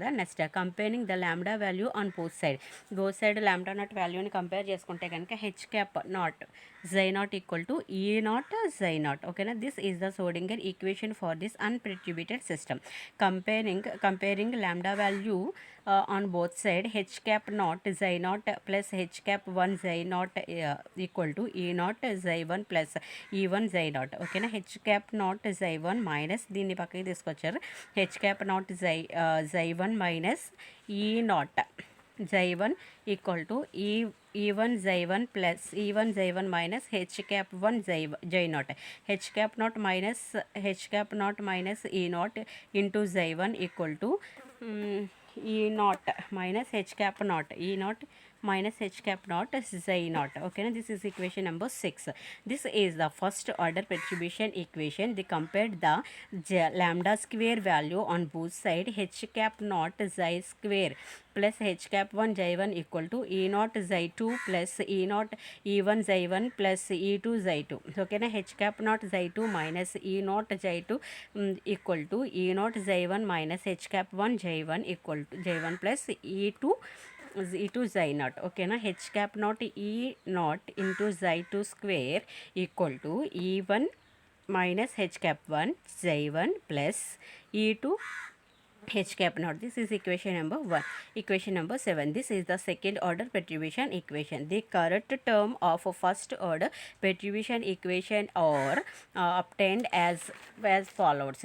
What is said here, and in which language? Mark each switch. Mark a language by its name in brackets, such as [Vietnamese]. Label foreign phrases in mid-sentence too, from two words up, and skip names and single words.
[English] next comparing the lambda value on both side lambda naught valueని compare [Telugu] చేసుకుంటే కనుక [English] h cap naught xi naught equal to e naught xi naught. ఓకేనా, this is the Schrödinger equation for this unperturbed system. comparing lambda value on both side h cap naught xi naught plus h cap 1 xi naught equal to e naught xi 1 plus e1 xi naught. ఓకేనా, h cap naught xi 1 మైనస్ [Telugu] దీన్ని పక్కకి తీసుకొచ్చారు [English] h cap naught xi 1 మైనస్ e naught xi 1 equal to e1 xi 1 ప్లస్ e1 xi 1 మైనస్ h cap 1 xi naught h cap naught మైనస్ e naught ఇంటూ xi 1 equal to e naught minus h cap naught e naught minus h cap naught xi naught. Okay, now this is equation number 6. This is the first order perturbation equation. They compared the lambda square value on both side h cap naught xi square plus h cap 1 xi 1 equal to e naught xi 2 plus e naught e1 xi 1 plus e2 xi 2. Okay, now h cap naught xi 2 minus e naught xi 2 equal to e naught xi 1 minus h cap 1 xi 1 equal to xi 1 plus e2 xi naught. Okay na, h cap naught e naught into xi 2 square equal to e1 minus h cap 1 xi 1 plus e2 h cap naught. This is equation number 1. Equation number 7. This is the second order perturbation equation. The correct term of first order perturbation equation are obtained as follows.